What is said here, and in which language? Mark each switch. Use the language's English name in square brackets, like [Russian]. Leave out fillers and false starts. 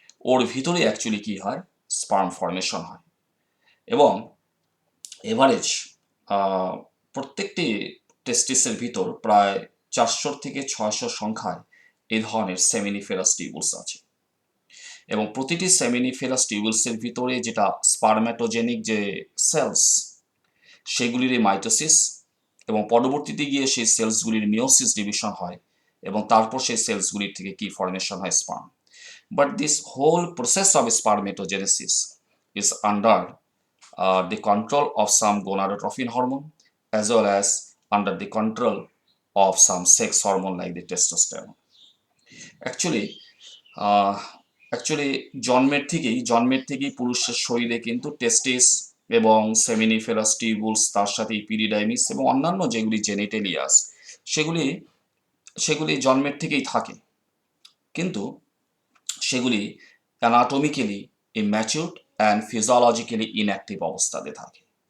[Bangla] ওর ভিতরে অ্যাকচুয়ালি কি হয়, স্পার্ম ফর্মেশন হয়। এবং এভারেজ প্রত্যেকটি টেস্টিসের ভিতর প্রায় 400 থেকে 600 সংখ্যায় এই ধরনের সেমিনিফেরাস টিউবুলস আছে। এবং প্রতিটি সেমিনিফেরাস টিউবুলসের ভিতরে যেটা স্পারম্যাটোজেনিক যে সেলস, সেগুলির মাইটোসিস, এবং পরবর্তীতে গিয়ে সেই সেলসগুলির মিওসিস ডিভিশন হয়, এবং তারপর সেই সেলসগুলির থেকে কি ফর্মেশন হয়, sperm. [English] But this whole process of spermatogenesis is under the control of some gonadotrophin hormone as well as under the control of some sex hormone like the testosterone. [Bangla] Actually, actually জন্মের থেকেই পুরুষের শরীরে কিন্তু টেস্টিস এবং সেমিনিফেরাস টিউবুলস, তার সাথে ইপিডিডাইমিস এবং অন্যান্য যেগুলি জেনিটেলিয়াস, সেগুলি সেগুলি জন্মের থেকেই থাকে, কিন্তু সেগুলি [English] anatomically immatured and physiologically inactive [Bangla] অবস্থাতে থাকে।